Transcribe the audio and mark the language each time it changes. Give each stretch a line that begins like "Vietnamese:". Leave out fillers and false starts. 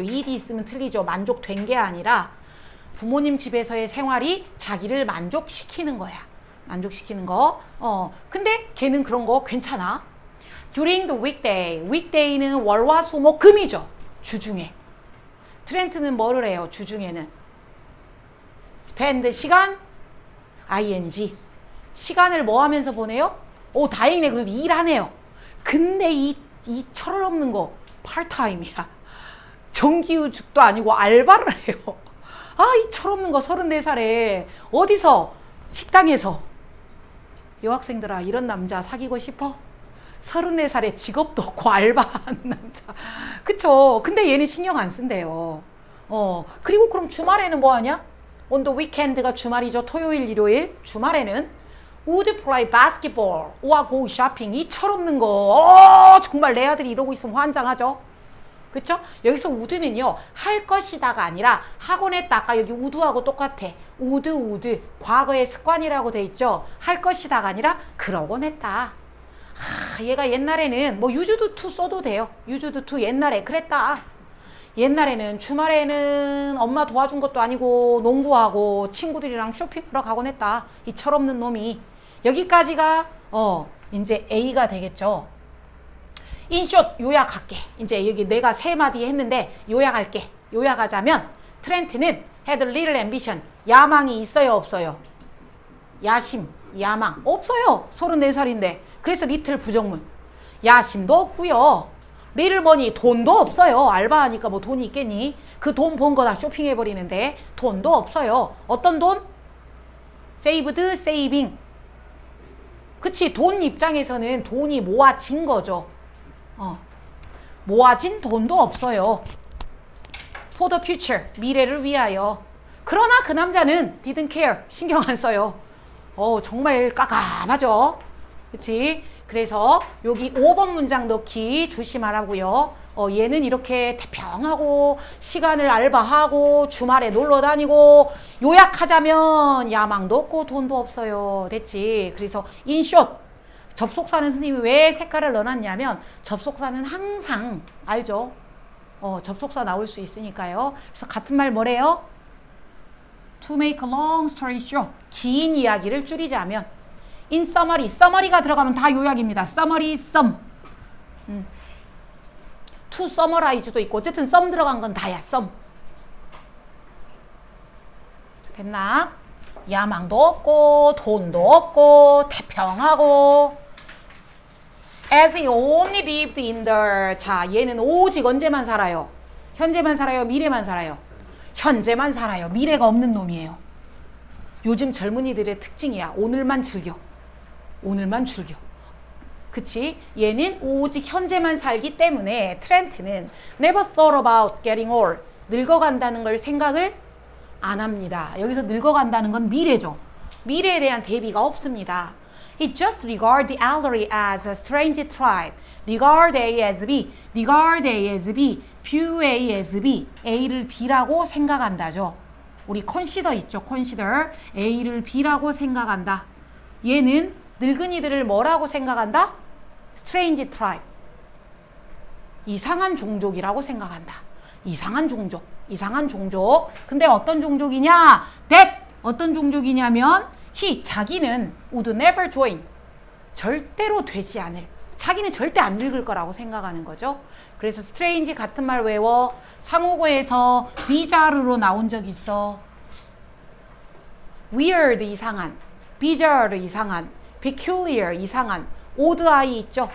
Korean: ed 있으면 틀리죠. 만족된 게 아니라 부모님 집에서의 생활이 자기를 만족시키는 거야. 만족시키는 거. 근데 걔는 그런 거 괜찮아.
English: During the weekday.
Korean: weekday는 월화수목금이죠. 주중에. 트렌트는 뭐를 해요? 주중에는
English: spend 시간 ing.
Korean: 시간을 뭐 하면서 보내요? 오, 다행이네. 그래도 일하네요. 근데 이 철없는 거 파트타임이야. 정규직도 아니고 알바를 해요. 아, 이 철없는 거 34살에 어디서 식당에서 여학생들아 이런 남자 사귀고 싶어? 34살에 직업도 없고 알바하는 남자. 그쵸? 근데 얘는 신경 안 쓴대요. 그리고 그럼 주말에는 뭐 하냐?
English: on the weekend가 주말이죠.
Korean: 토요일, 일요일. 주말에는
English: would play basketball or go shopping.
Korean: 이 철없는 거. 정말 내 아들이 이러고 있으면 환장하죠. 그쵸? 여기서 would는요, 할 것이다가 아니라 하곤 했다. 아까 여기 would하고 똑같아.
English: would.
Korean: 과거의 습관이라고 돼 있죠. 할 것이다가 아니라 그러곤 했다. 얘가 옛날에는 뭐 used to 써도 돼요. used to 옛날에 그랬다. 옛날에는 주말에는 엄마 도와준 것도 아니고 농구하고 친구들이랑 쇼핑하러 가곤 했다. 이 철없는 놈이. 여기까지가 이제 A가 되겠죠. 인숏 요약할게. 이제 여기 내가 3마디 했는데 요약할게. 요약하자면 트렌트는
English: had little ambition.
Korean: 야망이 있어요, 없어요? 야심, 야망. 없어요. 34살인데. 그래서 리틀 부정문. 야심도 없고요. 리틀 머니 돈도 없어요. 알바하니까 뭐 돈이 있겠니? 그 돈 번 거 다 쇼핑해버리는데 돈도 없어요. 어떤 돈? saved, saving. 그치, 돈 입장에서는 돈이 모아진 거죠. 모아진 돈도 없어요.
English: For the future,
Korean: 미래를 위하여. 그러나 그 남자는
English: didn't care,
Korean: 신경 안 써요. 정말 깜깜하죠. 그치? 그래서 여기 5번 문장 넣기 조심하라고요. 얘는 이렇게 태평하고 시간을 알바하고 주말에 놀러 다니고 요약하자면 야망도 없고 돈도 없어요. 됐지? 그래서 in short, 접속사는 선생님이 왜 색깔을 넣어놨냐면 접속사는 항상 알죠? 접속사 나올 수 있으니까요. 그래서 같은 말 뭐래요?
English: To make a long story short,
Korean: 긴 이야기를 줄이자면
English: in summary, summary가
Korean: 들어가면 다 요약입니다.
English: summary, sum.
Korean: to summarize도 있고 어쨌든 sum 들어간 건 다야, sum. 됐나? 야망도 없고 돈도 없고 태평하고
English: as he only lived in the.
Korean: 자, 얘는 오직 언제만 살아요? 현재만 살아요? 미래만 살아요? 현재만 살아요. 미래가 없는 놈이에요. 요즘 젊은이들의 특징이야. 오늘만 즐겨. 오늘만 즐겨. 그치? 얘는 오직 현재만 살기 때문에 트렌트는
English: never thought about getting old.
Korean: 늙어간다는 걸 생각을 안 합니다. 여기서 늙어간다는 건 미래죠. 미래에 대한 대비가 없습니다.
English: He just regard the elderly as a strange tribe. regard A as B, regard A as B, view A as B.
Korean: A를 B라고 생각한다죠. 우리 consider 있죠. consider. A를 B라고 생각한다. 얘는 늙은이들을 뭐라고 생각한다?
English: strange tribe.
Korean: 이상한 종족이라고 생각한다. 이상한 종족. 이상한 종족. 근데 어떤 종족이냐? that. 어떤 종족이냐면
English: he, 자기는 would never join.
Korean: 절대로 되지 않을. 자기는 절대 안 늙을 거라고 생각하는 거죠. 그래서 strange 같은 말 외워. 상호고에서 bizarre로 나온 적 있어. weird 이상한. bizarre 이상한. peculiar 이상한.
English: odd eye 있죠.